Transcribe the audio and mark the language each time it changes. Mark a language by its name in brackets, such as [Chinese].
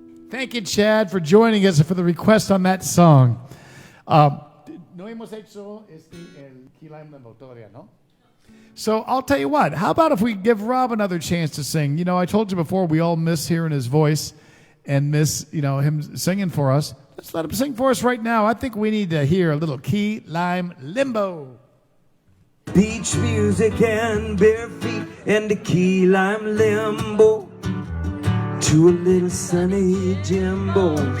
[English] Thank you, Chad, for joining us and for the request on that song. [Spanish] No hemos hecho el Kilaimemo todavía, ¿no? [English] So I'll tell you what, how about if we give Rob another chance to sing? You know, I told you before, we all miss hearing his voice. and miss, him singing for us. Let's let him sing for us right now. I think we need to hear a little Key Lime Limbo. Beach music and bare feet and the key lime limbo to a little sunny Jimbo.